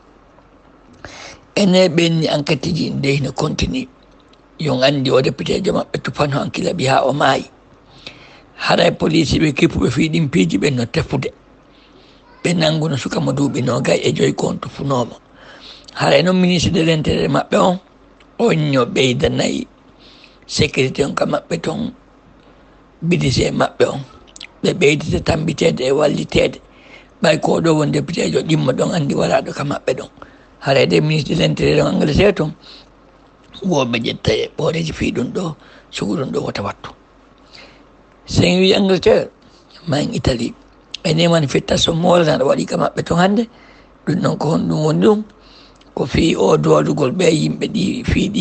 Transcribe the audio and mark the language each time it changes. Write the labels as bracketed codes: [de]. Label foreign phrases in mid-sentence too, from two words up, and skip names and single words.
[ff] ene ɓenni enquête ji nde no continue yon anndi o député jo maɓɓe tupano hankilaɓi ha o maayi haray police ɓe kippuɓe fiiɗin piiji ɓen no tefude ɓe nannguno suka mo duuɓi 25 kon tufunomo haray noon [fr] ministre de l' intérieur [ff] maɓɓe on ño ɓeydanayi sécurité on ka maɓɓe toon bidise maɓɓe on ɓe ɓeydite tambitede e wallitede ɓay ko ɗo won député jo ɗimmo ɗon anndi waraɗo ka maɓɓe ɗon haray de [fr] ministre de l' intérieur [ff] on Angleterre toon woɓe ƴetta e ɓooreji fii ɗum ɗo sugu ɗum ɗo wota wattu sen wi Angleterre ma en Italie ene manifestation molanaɗo waɗi ka maɓɓe toon hannde ɗum noon ko honɗum woni ɗum ko fii o doodugol ɓe yimɓe ɗi fii ɗi